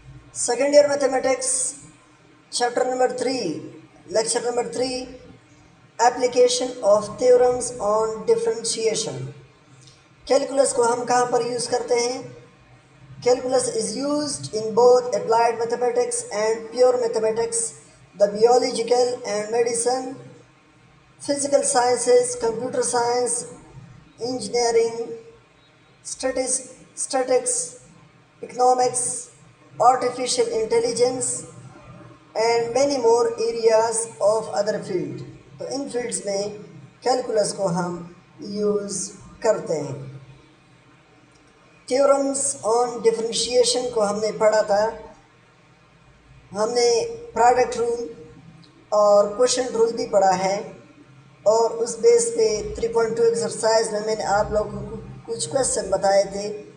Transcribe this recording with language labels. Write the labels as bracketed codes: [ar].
[en] Second year mathematics, chapter number 3, lecture number 3, application of theorems on differentiation. [hi] Calculus को हम कहाँ पर use करते हैं? [en] Calculus is used in both applied mathematics and pure mathematics, the biological and medicine, physical sciences, computer science, engineering, statistics, economics, artificial intelligence and many more areas of other field. [hi] तो इन fields में calculus को हम use करते हैं. theorems on differentiation को हमने पढ़ा था. हमने product rule और quotient rule भी पढ़ा है और उस बेस पे 3.2 एक्सरसाइज में मैंने आप लोगों को कुछ क्वेश्चन बताए थे.